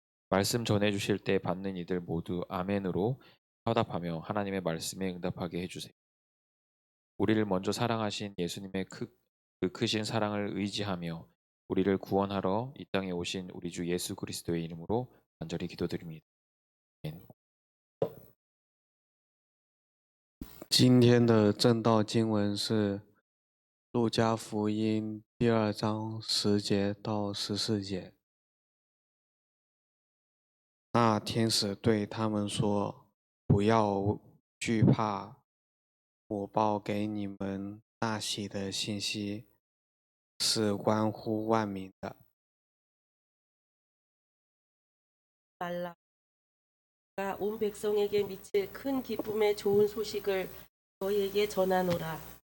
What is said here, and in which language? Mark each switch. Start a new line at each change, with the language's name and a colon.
Korean: 말씀 전해주실 때 받는 이들 모두 아멘으로 화답하며 하나님의 말씀에 응답하게 해주세요. 우리를 먼저 사랑하신 예수님의 그 크신 사랑을 의지하며 우리를 구원하러 이 땅에 오신 우리 주 예수 그리스도의 이름으로 간절히 기도드립니다. 아멘.
Chinese: 今天的正道经文是路加福音第2章10节到14节。那天使对他们说：“不要惧怕，我报给你们大喜的信息，是关乎万民的。”
Korean: 말라. 온 백성에게 미칠 큰 기쁨의 좋은 소식을 너희에게 전하노라.